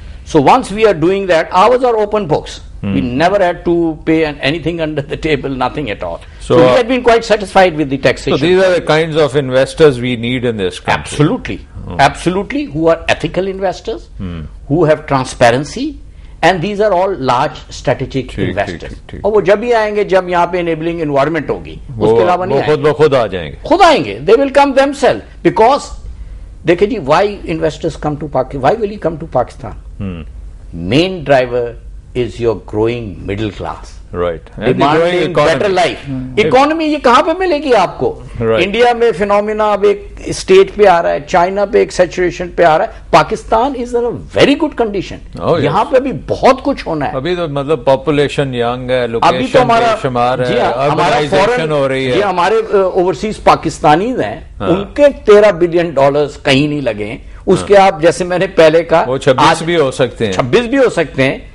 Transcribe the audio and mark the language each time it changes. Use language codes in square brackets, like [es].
[en] So once we are doing that, ours are open books. We never had to pay anything under the table, nothing at all. So we have been quite satisfied with the taxation. So these are the kinds of investors we need in this country. Absolutely. Absolutely, who are ethical investors, who have transparency, and these are all large strategic investors. [ur] اور وہ جب بھی آئیں گے جب یہاں پہ enabling environment ہوگی, اس کے علاوہ نہیں آئیں گے. وہ خود آ جائیں گے, خود آئیں گے. [en] They will come themselves, because [ur] دیکھیں جی, [en] why investors come to Pakistan? Why will he come to Pakistan? Main driver is your growing middle class. Right. Demanding better life. [ur] Economy یہ کہاں پہ ملے گی آپ کو؟ انڈیا میں فینومینا اب ایک اسٹیٹ پہ آ رہا ہے, چائنا پہ ایک سیچوریشن پہ آ رہا ہے. [en] Pakistan is in very good condition. [ur] یہاں پہ ابھی بہت کچھ ہونا ہے. ابھی تو مطلب پاپولیشن ینگ ہے, لوکیشن بے شمار ہے, اربنائزیشن ہو رہی ہے. جی ہمارے اوورسیز پاکستانیز ہیں, ان کے $13 بلین کہیں نہیں لگے ہیں. اس کے آپ جیسے میں نے پہلے کہا, وہ 26 بھی ہو سکتے ہیں, 26 بھی ہو سکتے ہیں.